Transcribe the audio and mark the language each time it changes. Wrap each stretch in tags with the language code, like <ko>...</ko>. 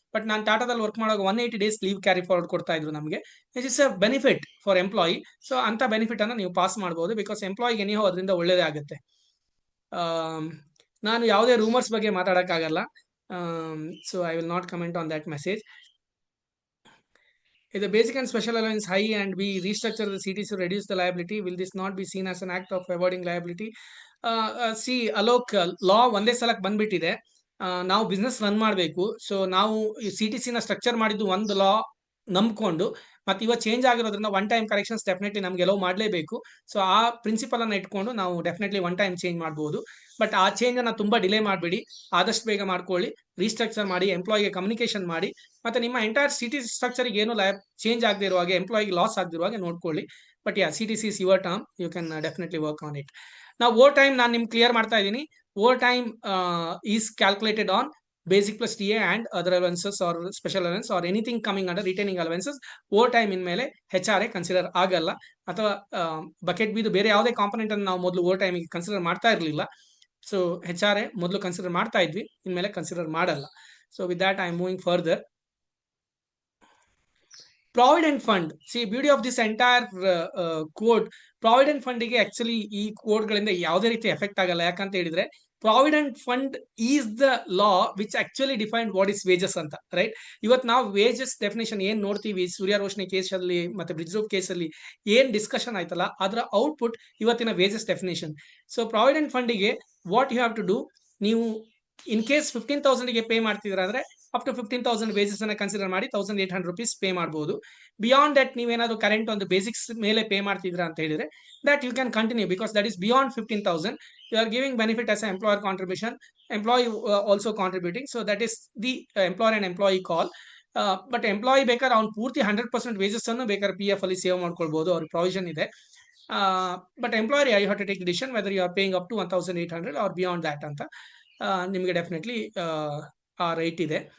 <kn>But ನಾನು ಟಾಟಾದಲ್ಲಿ work ಮಾಡುವಾಗ 180 days leave carry forward ಕೊಡ್ತಾ ಇದ್ರು ನಮಗೆ.</kn> <en>It is a benefit for employee.</en> <kn>So ಅಂತ ಬೆನಿಫಿಟ್ ಅನ್ನ ನೀವು ಪಾಸ್ ಮಾಡಬಹುದು, ಬಿಕಾಸ್ ಎಂಪ್ಲಾಯಿಗೆ ಎನಿಹೋ ಅದರಿಂದ ಒಳ್ಳೇದೇ ಆಗುತ್ತೆ. ನಾನು ಯಾವುದೇ ರೂಮರ್ಸ್ ಬಗ್ಗೆ ಮಾತಾಡಕ್ಕಾಗಲ್ಲ.</kn> <en>So I will not comment on that message. If the basic and special allowance high and we restructure the CTC to reduce the liability, will this not be seen as an act of avoiding liability?</en> <kn>See, Alok, law ಒಂದೇ ಸಲಕ್ಕೆ ಬಂದ್ಬಿಟ್ಟಿದೆ. ನಾವು business run ಮಾಡಬೇಕು. So ನಾವು CTC ನ structure ಮಾಡಿದ್ದು ಒಂದು ಲಾ ನಂಬ್ಕೊಂಡು, ಮತ್ತೆ ಇವತ್ತು ಚೇಂಜ್ ಆಗಿರೋದ್ರಿಂದ ಒನ್ ಟೈಮ್ ಕರೆಕ್ಷನ್ಸ್ ಡೆಫಿನೆಟ್ಲಿ ನಮ್ಗೆ ಎಲ್ಲೋ ಮಾಡಲೇಬೇಕು. ಸೊ ಆ ಪ್ರಿನ್ಸಿಪಲ್ ಅನ್ನ ಇಟ್ಕೊಂಡು ನಾವು ಡೆಫಿನೆಟ್ಲಿ ಒನ್ ಟೈಮ್ ಚೇಂಜ್ ಮಾಡಬಹುದು. ಬಟ್ ಆ ಚೇಂಜ್ ಅನ್ನ ತುಂಬಾ ಡಿಲೇ ಮಾಡಬೇಡಿ, ಆದಷ್ಟು ಬೇಗ ಮಾಡ್ಕೊಳ್ಳಿ. ರೀಸ್ಟ್ರಕ್ಚರ್ ಮಾಡಿ, ಎಂಪ್ಲಾಯಿಗೆ ಕಮ್ಯುನಿಕೇಶನ್ ಮಾಡಿ, ಮತ್ತೆ ನಿಮ್ಮ ಎಂಟೈರ್ CTC ಸ್ಟ್ರಕ್ಚರ್ಗೆ ಏನು ಚೇಂಜ್ ಆಗದೆ ಇರುವಾಗ, ಎಂಪ್ಲಾಯಿಗೆ ಲಾಸ್ ಆಗದಿರುವಾಗ ನೋಡ್ಕೊಳ್ಳಿ.</kn> <en>But CTC is your term, you can definitely work on it.</en> <kn>ನಾವು ಓವರ್ ಟೈಮ್ ನಾನು ನಿಮ್ಗೆ ಕ್ಲಿಯರ್ ಮಾಡ್ತಾ ಇದ್ದೀನಿ.</kn> <en>Over time is calculated on basic plus TA and other allowances or special allowance or anything coming under retaining allowances.</en> <kn>Over time in ಮೇಲೆ HRA consider ಆಗಲ್ಲ, ಅಥವಾ bucket ಬಿದು ಬೇರೆ ಯಾವುದೇ ಕಾಂಪೊನೆಂಟ್ ಅನ್ನು ನಾವು ಮೊದಲು ಓವರ್ ಟೈಮಿಗೆ ಕನ್ಸಿಡರ್ ಮಾಡ್ತಾ ಇರಲಿಲ್ಲ. ಸೊ HRA ಮೊದಲು ಕನ್ಸಿಡರ್ ಮಾಡ್ತಾ ಇದ್ವಿ, ಇನ್ಮೇಲೆ ಕನ್ಸಿಡರ್ ಮಾಡಲ್ಲ.</kn> <en>So with that I am moving further.</en> <kn>Provident fund,</kn> <en>see beauty of this entire code,</en> <kn>provident ಫಂಡಿಗೆ ಆಕ್ಚುಲಿ ಈ ಕೋಡ್ಗಳಿಂದ ಯಾವುದೇ ರೀತಿ ಎಫೆಕ್ಟ್ ಆಗಲ್ಲ. ಯಾಕಂತ ಹೇಳಿದ್ರೆ</kn> <en>Provident fund is the law which actually defined what is wages ಅಂತ, right?</en> <kn>ಇವತ್ತು ನಾವು ವೇಜಸ್ ಡೆಫಿನೇಷನ್ ಏನ್ ನೋಡ್ತೀವಿ, ಸೂರ್ಯ ರೋಶನಿ ಕೇಸಲ್ಲಿ ಮತ್ತೆ ಬ್ರಿಡ್ಜ್ ಗ್ರೂಪ್ ಕೇಸಲ್ಲಿ ಏನ್ ಡಿಸ್ಕಷನ್ ಆಯ್ತಲ್ಲ, ಅದರ ಔಟ್ಪುಟ್ ಇವತ್ತಿನ ವೇಜಸ್ ಡೆಫಿನೇಷನ್. ಸೊ ಪ್ರಾವಿಡೆಂಟ್ ಫಂಡಿಗೆ</kn> <en>what you have to do,</en> <kn>ನೀವು ಇನ್ ಕೇಸ್ 15,000 ಗೆ ಪೇ ಮಾಡ್ತಿದ್ರ ಅಂದ್ರೆ ಅಪ್ ಟು 15,000 ವೇಜಸ್ ಅನ್ನ ಕನ್ಸಿಡರ್ ಮಾಡಿ 1,800 rupees ಪೇ ಮಾಡಬಹುದು.</kn> <en>beyond that</en> <kn>ನೀವೇನಾದ್ರು ಕರೆಂಟ್ ಒಂದು ಬೇಸಿಕ್ಸ್ ಮೇಲೆ ಪೇ ಮಾಡ್ತಿದ್ರ ಅಂತ ಹೇಳಿದ್ರೆ</kn> <en>That you can continue, because that is beyond 15,000. You are giving benefit as an employer contribution, employee also contributing, so that is the employer and employee call.</en> <kn>But employee ಬೇಕಾದ್ರೆ ಅವ್ನು ಪೂರ್ತಿ 100% wages ಅನ್ನು ಬೇಕಾದ್ರೆ P F ಅಲ್ಲಿ save ಮಾಡ್ಕೊಳ್ಬಹುದು, ಅವ್ರ provision ಇದೆ.</kn> <en>But employer you have to take decision whether you are paying up to 1,800 or beyond that ಅಂತ.</en> <kn>ನಿಮಗೆ ಡೆಫಿನೆಟ್ಲಿ ಆ ರೈಟ್ ಇದೆ.</kn>